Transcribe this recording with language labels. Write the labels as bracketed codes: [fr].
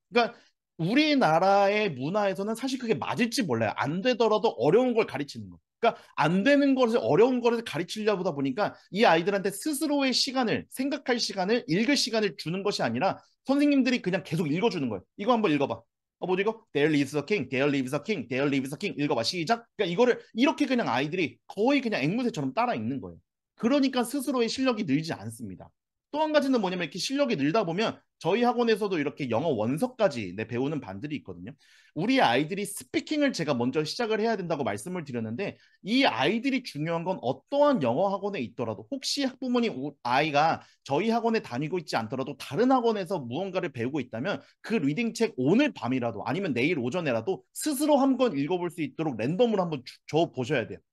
[ko] 그러니까 우리나라의 문화에서는 사실 그게 맞을지 몰라요. 안 되더라도 어려운 걸 가르치는 거. 그러니까 안 되는 것을 어려운 것을 가르치려다 보니까 이 아이들한테 스스로의 시간을 생각할 시간을 읽을 시간을 주는 것이 아니라 선생님들이 그냥 계속 읽어주는 거예요. 이거 한번 읽어봐. 뭐지 이거? [en] There lives a king, there lives a king, there lives a king. [ko] 읽어봐. 시작. 그러니까 이거를 이렇게 그냥 아이들이 거의 그냥 앵무새처럼 따라 읽는 거예요. 그러니까 스스로의 실력이 늘지 않습니다. 또 한 가지는 뭐냐면 이렇게 실력이 늘다 보면 저희 학원에서도 이렇게 영어 원서까지 네, 배우는 반들이 있거든요. 우리 아이들이 스피킹을 제가 먼저 시작을 해야 된다고 말씀을 드렸는데 이 아이들이 중요한 건 어떠한 영어 학원에 있더라도 혹시 학부모님 아이가 저희 학원에 다니고 있지 않더라도 다른 학원에서 무언가를 배우고 있다면 그 리딩책 오늘 밤이라도 아니면 내일 오전에라도 스스로 한번 읽어볼 수 있도록 랜덤으로 한번 줘 보셔야 돼요.